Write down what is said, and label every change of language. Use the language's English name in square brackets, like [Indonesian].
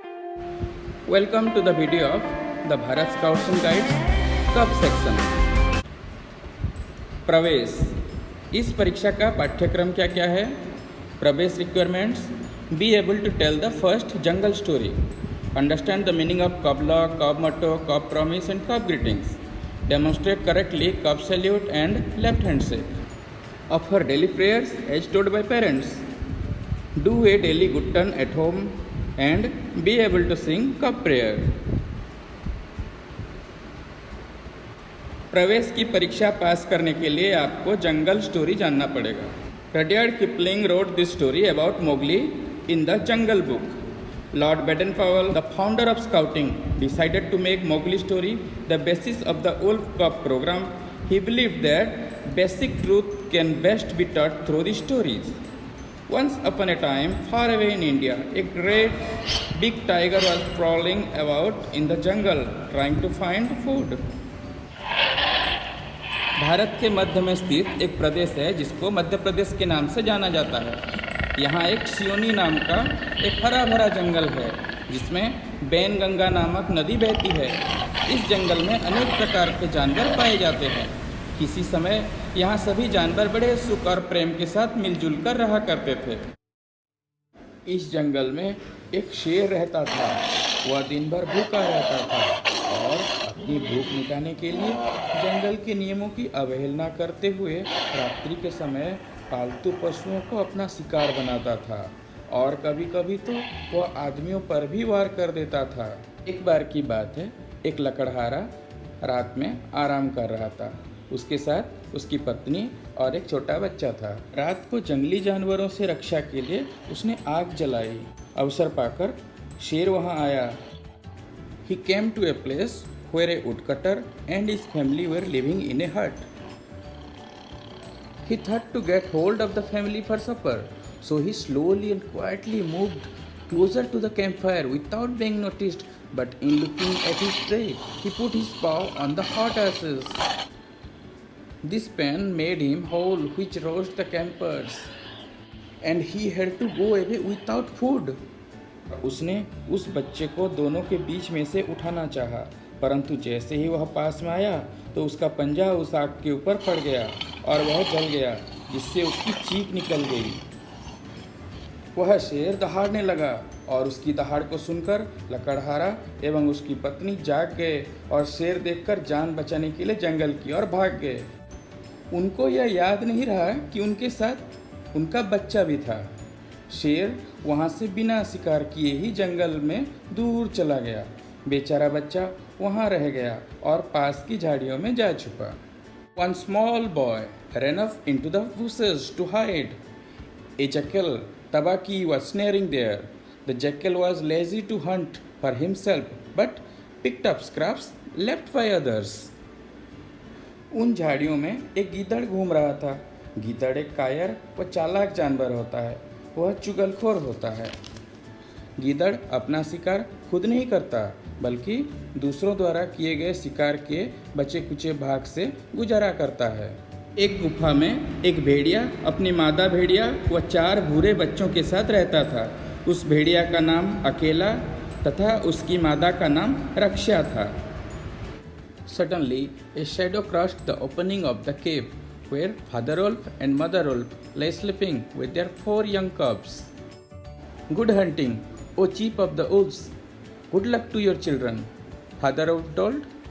[English] Welcome to the video of the Bharat Scouts and Guides cub section. [Hindi] प्रवेश। इस परीक्षा का पाठ्यक्रम क्या क्या है? प्रवेश [English] Requirements: be able to tell the first jungle story, understand the meaning of cub law, cub motto, cub promise and cub greetings, demonstrate correctly cub salute and left hand shake, offer daily prayers as told by parents, do a daily good turn at home and be able to sing cup prayer। [Hindi] प्रवेश की परीक्षा पास करने के लिए आपको जंगल story जानना पड़ेगा। [English] Rudyard Kipling wrote this story about Mowgli in the jungle book. Lord Baden-Powell, the founder of Scouting, decided to make Mowgli story the basis of the Wolf Cub program. He believed that basic truth can best be taught through the stories. Once upon a time, far away in India, a great big tiger was prowling about in the jungle, trying to find food. [Hindi] Bharat के मध्य में स्थित एक प्रदेश है जिसको मध्य प्रदेश के नाम से जाना जाता है। यहाँ एक सियोनी नाम का एक हरा भरा जंगल है जिसमें बैनगंगा नामक नदी बहती है। इस जंगल में अनेक प्रकार के जानवर पाए जाते हैं। किसी समय यहाँ सभी जानवर बड़े सुख और प्रेम के साथ मिलजुल कर रहा करते थे। इस जंगल में एक शेर रहता था। वह दिन भर भूखा रहता था और अपनी भूख मिटाने के लिए जंगल के नियमों की अवहेलना करते हुए रात्रि के समय पालतू पशुओं को अपना शिकार बनाता था और कभी कभी तो वह आदमियों पर भी वार कर देता था। एक बार की बात है, एक लकड़हारा रात में आराम कर रहा था। उसके साथ उसकी पत्नी और एक छोटा बच्चा था। रात को जंगली जानवरों से रक्षा के लिए उसने आग जलाई। अवसर पाकर शेर वहां आया। [English] He came to a place where a woodcutter and his family were living in a hut. He thought to get hold of the family for supper, so he slowly and quietly moved closer to the campfire without being noticed. But in looking at his prey, he put his paw on the hot ashes. This pain made him howl, which roused the campers, and he had to go away without food. [Hindi] उसने उस बच्चे को दोनों के बीच में से उठाना चाहा, परंतु जैसे ही वह पास में आया तो उसका पंजा उस आग के ऊपर पड़ गया और वह जल गया, जिससे उसकी चीख निकल गई। वह शेर दहाड़ने लगा और उसकी दहाड़ को सुनकर लकड़हारा एवं उसकी पत्नी जाग गए और शेर देखकर जान बचाने के लिए जंगल की ओर भाग गए। उनको यह याद नहीं रहा कि उनके साथ उनका बच्चा भी था। शेर वहाँ से बिना शिकार किए ही जंगल में दूर चला गया। बेचारा बच्चा वहाँ रह गया और पास की झाड़ियों में जा छुपा। [English] One small boy ran off into the bushes to hide. A jackal, Tabaki, was snaring there. The jackal was lazy to hunt for himself, but picked up scraps left by others. [Hindi] उन झाड़ियों में एक गीदड़ घूम रहा था। गीदड़ एक कायर व चालाक जानवर होता है। वह चुगलखोर होता है। गीदड़ अपना शिकार खुद नहीं करता, बल्कि दूसरों द्वारा किए गए शिकार के बचे कुचे भाग से गुजारा करता है। एक गुफा में एक भेड़िया अपनी मादा भेड़िया व 4 भूरे बच्चों के साथ रहता था। उस भेड़िया का नाम अकेला तथा उसकी मादा का नाम रक्षा था। [English] Suddenly, a shadow crossed the opening of the cave, where Father Wolf and Mother Wolf lay sleeping with their 4 young cubs. Good hunting, O chief of the wolves. Good luck to your children, Father Wolf told.